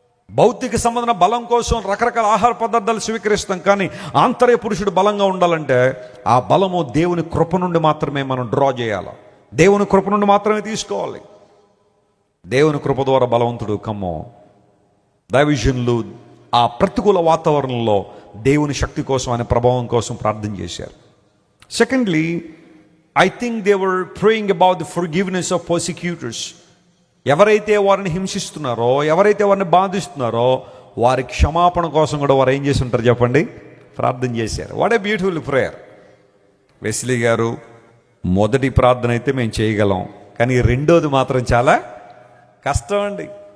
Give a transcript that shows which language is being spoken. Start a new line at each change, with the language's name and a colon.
Telugu: భౌతిక సంబంధమైన బలం కోసం రకరకాల ఆహార పదార్థాలు స్వీకరిస్తాం, కానీ ఆంతర్య పురుషుడు బలంగా ఉండాలంటే ఆ బలము దేవుని కృప నుండి మాత్రమే మనం డ్రా చేయాలి. దేవుని కృప నుండి మాత్రమే తీసుకోవాలి. దేవుని కృప ద్వారా బలవంతుడు కమ్ము. దైవజనులు ఆ ప్రతికూల వాతావరణంలో దేవుని శక్తి కోసం, ఆయన ప్రభావం కోసం ప్రార్థన చేశారు.
English: Secondly, I think they were praying about the forgiveness of persecutors.
Telugu: ఎవరైతే వారిని హింసిస్తున్నారో, ఎవరైతే వారిని బాధిస్తున్నారో వారి క్షమాపణ కోసం కూడా వారు ఏం చేసి ఉంటారు చెప్పండి? ప్రార్థన చేశారు.
English: What a beautiful prayer.
Telugu: Wesley గారు మొదటి ప్రార్థన అయితే మేము చేయగలం, కానీ రెండోది మాత్రం చాలా కష్టం అండి.